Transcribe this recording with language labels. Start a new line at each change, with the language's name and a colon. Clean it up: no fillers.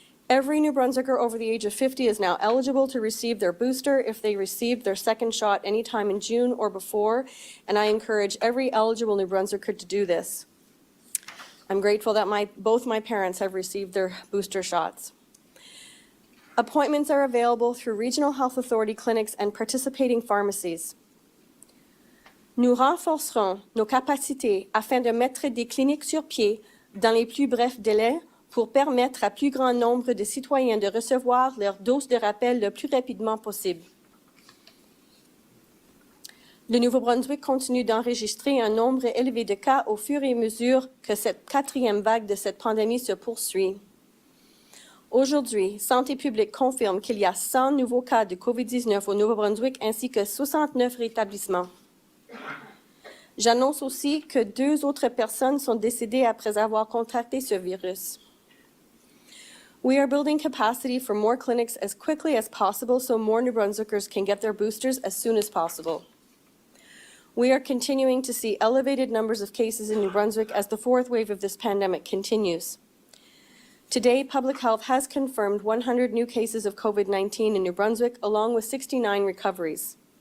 English: Every New Brunswicker over the age of 50 is now eligible to receive their booster if they received their second shot anytime in June or before, and I encourage every eligible New Brunswicker to do this. I'm grateful that both my parents have received their booster shots. Appointments are available through Regional Health Authority clinics and participating pharmacies.
French: Nous renforcerons nos capacités afin de mettre des cliniques sur pied dans les plus brefs délais pour permettre à plus grand nombre de citoyens de recevoir leur dose de rappel le plus rapidement possible. Le Nouveau-Brunswick continue d'enregistrer un nombre élevé de cas au fur et à mesure que cette 4e vague de cette pandémie se poursuit. Aujourd'hui, Santé publique confirme qu'il y a 100 nouveaux cas de COVID-19 au Nouveau-Brunswick ainsi que 69 rétablissements. J'annonce aussi que 2 autres personnes sont décédées après avoir contracté ce virus.
English: We are building capacity for more clinics as quickly as possible so more New Brunswickers can get their boosters as soon as possible. We are continuing to see elevated numbers of cases in New Brunswick as the 4th wave of this pandemic continues. Today, Public Health has confirmed 100 new cases of COVID-19 in New Brunswick, along with 69 recoveries.